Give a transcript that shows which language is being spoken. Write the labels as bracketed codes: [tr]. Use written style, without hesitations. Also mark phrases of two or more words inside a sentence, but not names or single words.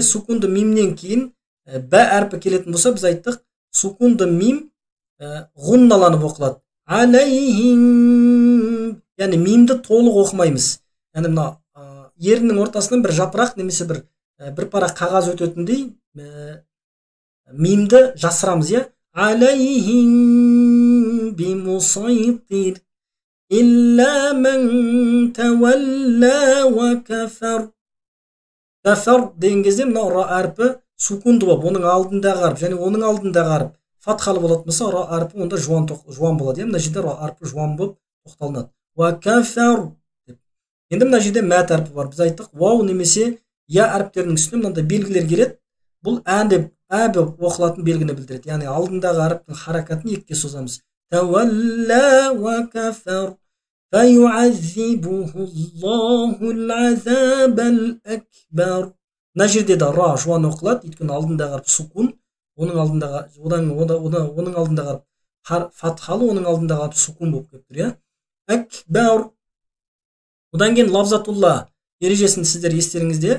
[kk] Сукунды мимнен кейін бә әрпі келетін болса, біз айттық, сукунды мим ғунналанып оқылады. Алейхим, яғни мимді толық оқымаймыз. Яғни мына еріннің ортасынан бір жапырақ немесе бір парақ қағаз өтетіндей мимді жасырамыз, иә. [ar] عليهم بمصيطر إلا من تولى وكفر. [kk] Кафар деген кезде мына ра әрпі сукунды болып, оның алдындағы әріп және оның алдындағы әріп фатхалы болатын болса, ра әрпі онда жуан болады. Мына жерде ра әрпі жуан болып тоқталынады. [ar] وكفر [kk] деп. Енді мына жерде мәт әрпі бар. Біз айттық, вау немесе я әріптерінің үстіне мынандай белгілер келеді. Бұл ән деп әбі оқылатын белгіні білдіреді. Яғни алдындағы әріптің харакатын екіге созамыз. [ar] تولى وكفر. فيعذبه الله العذاب الأكبر. [kk] Мына жерде де ра жуан оқылады, өйткені алдындағы әріп сукун, оның алдындағы әріп фатхалы, оның алдындағы әріп сукун болып кеп тұр, иә. Акбар. Одан кейін лавзатулла ережесін сіздер естеріңізде.